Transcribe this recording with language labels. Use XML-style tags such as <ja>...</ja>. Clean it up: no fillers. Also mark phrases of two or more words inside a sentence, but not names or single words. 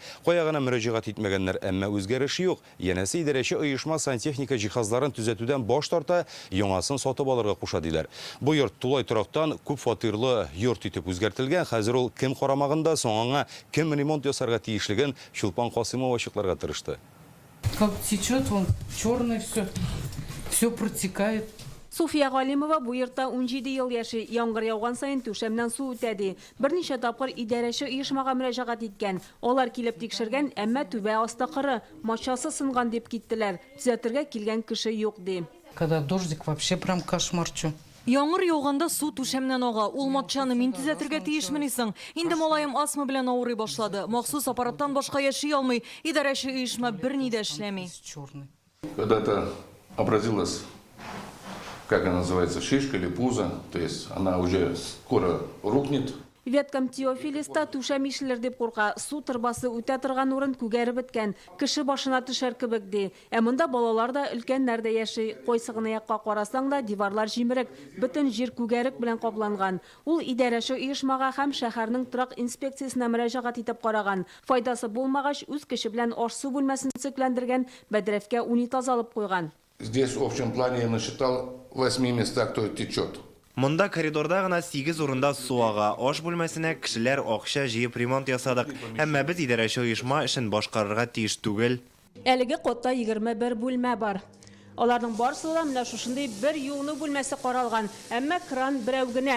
<tt>Кая гына мөрәҗәгать итмәгәннәр, әмма үзгәреш юк. Янәсе идарәче оешма сантехника җиһазларын төзәтүдән баш тарта, яңасын сатып алырга куша диләр. Бу йорт тулай торактан күп фатирлы йорт итеп үзгәртелгән. Хәзер ул кем карамагында, соң аңа кем ремонт ясарга тиешлеген Чулпан Касымова ачыкларга тырышты.</tt> <ru>Как течет, вон черное все протекает.</ru> <tt>Суфия Галимова бу йортта 17 ел яши. Яңгыр яуган сайын түшәмнән су үтәде. Берничә тапкыр идарәче оешмага мөрәҗәгать иткән. Алар килеп тикшергән, әмма түбә асты кыры, матчасы сынган дип киттеләр. Төзәтергә килгән кеше юк ди.</tt> <ru>Когда дождик, вообще прям кошмар.</ru> <tt>Яңгыр яуганда су түшәмнән ага. Ул матчаны мин төзәтергә тиешменисең. Инде малаем астма белән авырый башлады. Махсус аппараттан башка яши алмый. Идарәче оешма берни дә эшләми.</tt> <ru>Когда-то образилась, как она называется, шишка или пузо, то есть она уже скоро рухнет.</ru> <tt>Веткам Теофилиста түшәм ишелер дип курка. Су торбасы үтә торган урын күгәреп беткән. Кеше башына төшәр кебек ди. Ә монда балалар да, өлкәннәр дә яши. Кайсыгына якка карасаң да, диварлар җимерек, бөтен җир күгәрек белән капланган. Ул идарәче оешмага һәм шәһәрнең торак инспекциясенә мөрәҗәгать итеп караган. Файдасы булмагач, үз кеше белән аш-су бүлмәсен цекләндергән, бәдрәфкә унитаз алып куйган.</tt> <ru>Здесь в общем плане я насчитал 8 местах, кто течет.</ru> <tt>Монда коридорда гына 8 урында су ага. Аш бүлмәсенә кешеләр акча җыеп ремонт ясадык. Әмма без идарәче оешма эшен башкарырга тиеш түгел. Әлеге котта 21 бүлмә бар. Аларның барысы да менә шушындый бер юыну бүлмәсе каралган. Әмма кран берәү генә.</tt>